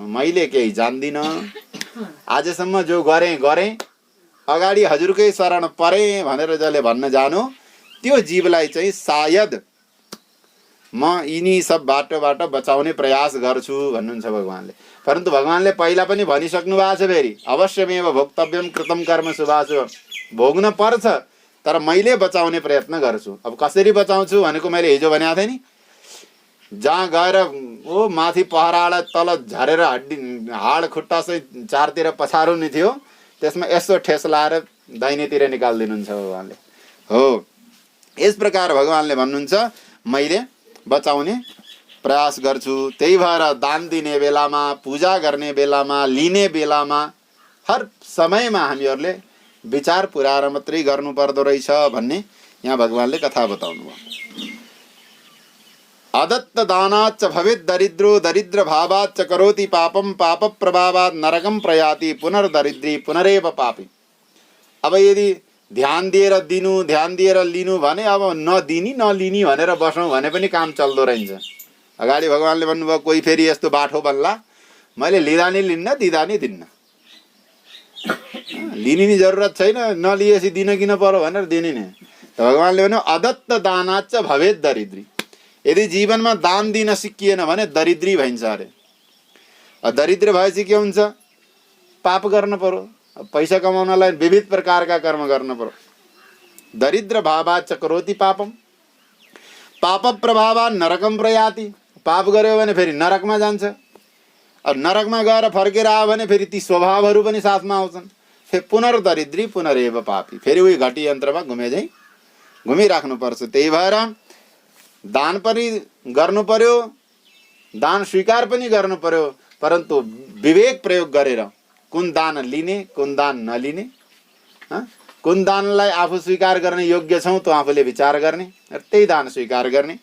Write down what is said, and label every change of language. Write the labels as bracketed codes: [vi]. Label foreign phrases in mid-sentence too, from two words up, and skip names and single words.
[ne] मैले केही जान्दिन, आजसम्म जो गरेँ, अगाडि हजुरकै शरण परे भनेर जसले भन्न जानु, त्यो जीवलाई चाहिँ सायद म यिनी सब बाटोबाट बचाउने प्रयास गर्छु भन्नुहुन्छ भगवानले। परन्तु भगवानले पहिला पनि भनिसक्नु भएको छ, फेरि [sa] अवश्यमेव भोक्तव्यम कृतम कर्म शुभाशुभ, [ne] भोग्न पर्छ तर मैले बचाउने प्रयत्न गर्छु। अब कसरी बचाउँछु भनेको मैले हिजो भनेको थिएँ नि, जहाँ गएर ओ माथि पहरालाई तल झरेर हाड खुट्टा चाहिँ चारतिर पछार्नु थियो, त्यसमा यसो ठेस लाएर दाहिनेतिर निकालिदिनुहुन्छ भगवानले। हो, यस प्रकार भगवानले भन्नुहुन्छ मैले बचाउने प्रयास गर्छु। त्यही भएर दान दिने बेलामा, पूजा गर्ने बेलामा, लिने बेलामा, हर समयमा हामीहरूले विचार पुर्याएर मात्रै गर्नु पर्दो रहेछ भन्ने यहाँ भगवानले कथा बताउनु भयो। [sa] अदत्त दानाच्च भवेत् दरिद्रो दरिद्र भावाच्च करोति पापम पाप प्रभावात् नरकम प्रयाति पुनर्दरिद्री पुनरेव पापी। [ne] अब यदि ध्यान दिएर दिनु, ध्यान दिएर लिनु भने, अब नदिनी नलिनी भनेर बसौँ भने पनि काम चल्दो रहेछ। अगाडि भगवानले भन्नुभयो कोही फेरि यस्तो बाठो बन्ला, मैले लिँदा नि लिन्न, दिँदा नि दिन्न, लिने नि जरुरत छैन, नलिएपछि दिन किन पर्यो भनेर दिने नि। भगवानले भन्यो [sa] अदत्त दानाच्च भवेत् दरिद्री। [ne] यदि जीवनमा दान दिन सिकिएन भने दरिद्री भइन्छ अरे। दरिद्र भएपछि के हुन्छ? पाप गर्न पर्यो, पैसा कमाउनलाई विविध प्रकारका कर्म गर्न पर्यो। [sa] दरिद्र भावात् च करोति पापम, पाप प्रभावात् नरकम प्रयाति, [ne] पाप गर्यो भने फेरि नरकमा जान्छ। अब नरकमा गएर फर्केर आयो भने फेरि ती स्वभावहरू पनि साथमा आउँछन्। फेरि [sa] पुनर्दरिद्री पुनरेव पापी, [ne] फेरि उही घटी यन्त्रमा घुमेझै घुमिराख्नुपर्छ। त्यही भएर दान पनि गर्नु पर्यो, दान स्वीकार पनि गर्नु पर्यो, परन्तु विवेक प्रयोग गरेर कुन दान लिने कुन दान नलिने, कुन दानलाई आफू स्वीकार गर्ने योग्य छौँ त आफूले विचार गर्ने र त्यही दान स्वीकार गर्ने।